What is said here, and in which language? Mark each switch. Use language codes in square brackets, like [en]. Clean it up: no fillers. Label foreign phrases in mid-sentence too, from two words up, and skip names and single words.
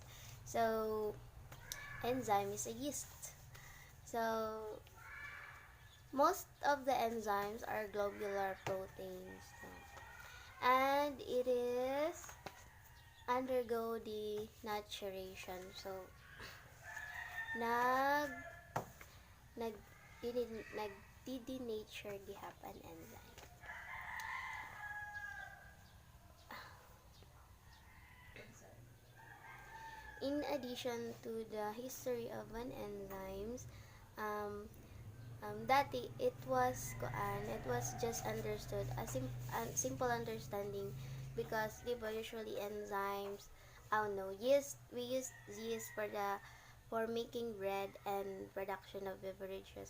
[en] So enzyme is a yeast. So most of the enzymes are globular proteins. And it is undergo denaturation. [war] So nag nag nag denature gihap an enzyme. [en] In addition to the history of an enzymes, um, dati it was just understood a simple understanding because [tl] di ba [en] usually enzymes, oh no, yeast, we use yeast for making bread and production of beverages.